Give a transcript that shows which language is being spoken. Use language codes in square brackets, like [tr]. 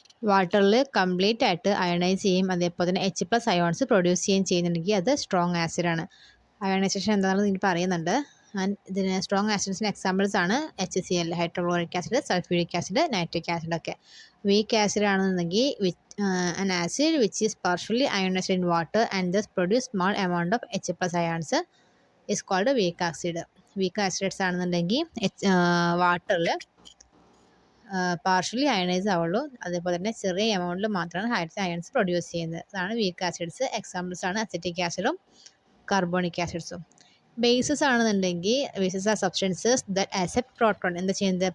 [ml] വാട്ടറിൽ കംപ്ലീറ്റ് ആയിട്ട് അയണൈസ് ചെയ്യും, അതേപോലെ തന്നെ H+ അയോൺസ് പ്രൊഡ്യൂസ് ചെയ്യുന്നുണ്ടെങ്കിൽ അത് സ്ട്രോങ് ആസിഡാണ്. അയണൈസേഷൻ എന്താണെന്ന് ഇതിൽ പറയുന്നുണ്ട്. ആൻഡ് ഇതിന് സ്ട്രോങ് ആസിഡ്സിന് എക്സാമ്പിൾസ് ആണ് HCl, hydrochloric acid, sulphuric acid, nitric acid ഒക്കെ. [en] weak acid [ml] ആണെന്നുണ്ടെങ്കിൽ [en] an acid which is partially ionized in water and thus produce small amount of H+ ions is called weak acid. [ml] Week acids ആണെന്നുണ്ടെങ്കിൽ വാട്ടറിൽ partially ionise ആവുള്ളൂ, അതേപോലെ തന്നെ ചെറിയ എമൗണ്ടിൽ മാത്രമാണ് hydrogen ions produce ചെയ്യുന്നത്. അതാണ് വീക്ക് ആസിഡ്സ്. എക്സാമ്പിൾസ് ആണ് അസറ്റിക് ആസിഡും കാർബോണിക് ആസിഡ്സും. [en] bases [ml] ആണെന്നുണ്ടെങ്കിൽ [en] bases are substances that accept proton, [ml] എന്താ ചെയ്യുന്നത്?